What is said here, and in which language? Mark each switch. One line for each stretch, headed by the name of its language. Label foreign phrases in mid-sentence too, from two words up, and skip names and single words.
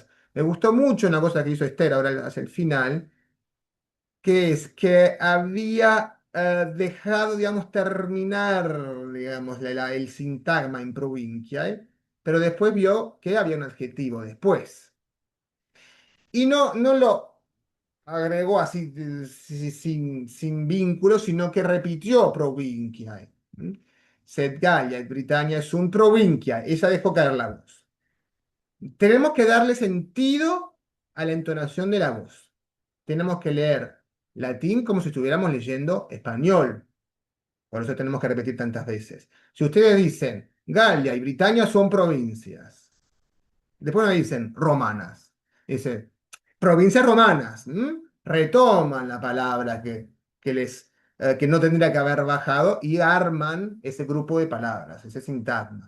Spanish: Me gustó mucho una cosa que hizo Esther ahora hacia el final, que es que había dejado, digamos, terminar, digamos, el sintagma
Latin: in provinciae,
Spanish: pero después vio que había un adjetivo después. Y no lo agregó así sin vínculo, sino que repitió provinciae. ¿Mm?
Latin: Sed Gallia et Britannia sunt provincia.
Spanish: Ella dejó caer la voz. Tenemos que darle sentido a la entonación de la voz. Tenemos que leer latín como si estuviéramos leyendo español. Por eso tenemos que repetir tantas veces. Si ustedes dicen Galia y Britania son provincias, después no dicen romanas, dicen provincias romanas, retoman la palabra que no tendría que haber bajado y arman ese grupo de palabras, ese sintagma.